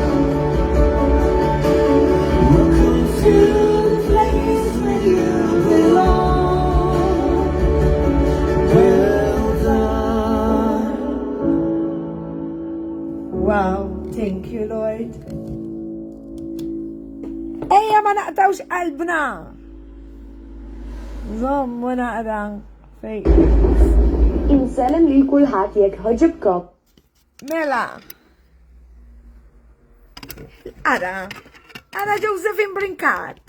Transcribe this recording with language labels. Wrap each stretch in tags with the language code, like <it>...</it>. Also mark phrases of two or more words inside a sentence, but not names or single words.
<en>Welcome to the place where you belong. Well done. Wow, thank you, Lord.</en> <mt>Eja ma naqtawx qalbna. Zommu naqra fej. Insellem lil kulħadd jekk ħoġibkom. Mela. Ara Josephine Brinkat.</mt>